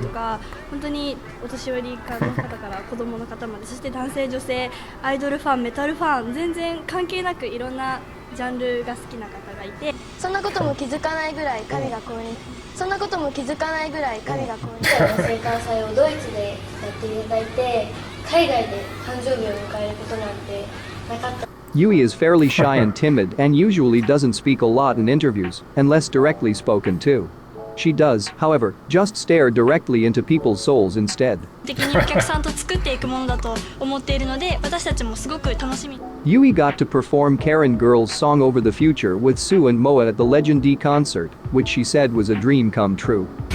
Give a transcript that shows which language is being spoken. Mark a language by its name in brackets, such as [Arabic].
[Japanese] とか本当にお年寄りの方から子供の方まで、そして男性女性アイドルファンメタルファン全然関係なくいろんなジャンルが好きな方がいて、そんなことも気づかないぐらい神が降臨そんなことも気づかないぐらい神が降臨生誕祭をドイツでやっていただいて、海外で誕生日を迎えることなんてなかった。 [English] Yui is fairly shy and timid and usually doesn't speak a lot in interviews, unless directly spoken to. She does, however, just stare directly into people's souls instead. [Japanese] 的にお客さんと作っていくものだと思っているので、私たちもすごく楽しみ。 [English] Yui got to perform Karen Girl's song Over the Future with Sue and Moa at the Legend D concert, which she said was a dream come true.